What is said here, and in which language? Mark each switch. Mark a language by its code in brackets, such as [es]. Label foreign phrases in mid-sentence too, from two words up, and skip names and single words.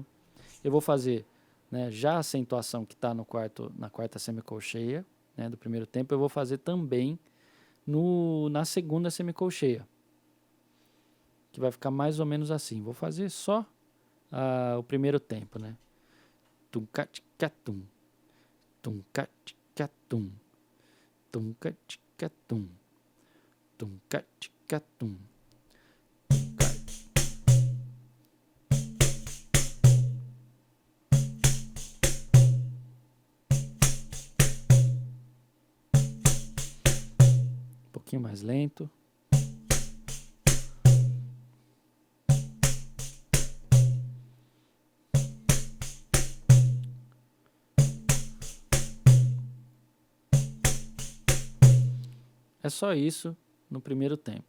[pt] Eu vou fazer, né, já a acentuação que está na quarta semicolcheia, né, do primeiro tempo, eu vou fazer também na segunda semicolcheia, que vai ficar mais ou menos assim. Vou fazer só o primeiro tempo, né? Tum cat catum, tum cat catum, tum cat catum, tum cat catum. Um pouquinho mais lento. É só isso no primeiro tempo.